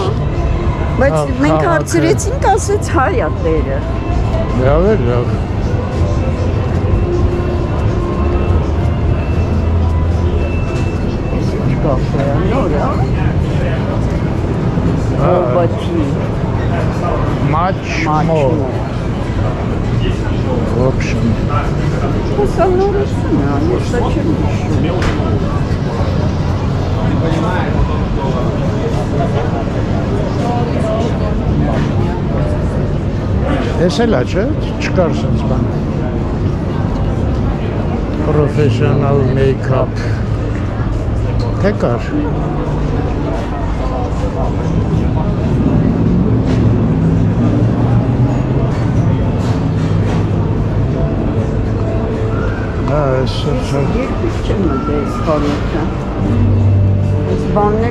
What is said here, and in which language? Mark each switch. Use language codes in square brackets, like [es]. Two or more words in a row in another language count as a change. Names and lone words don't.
[hy] Բայց մենք հարցրեցինք, ասեց հայ է տերը։ Լավ է, լավ։ Կաֆե, նոր է։ Բաչի։ [en] Much more. [ru] В общем. [hy] Հեսա նորություն է, հեսա չեմ հիշում։ Ես էլ է, չէ, չկար սենց բան։ [en] Professional make-up։ [hy] Թե կար։ Երկուս չեմ մտել այս խանութը։ Այս բանները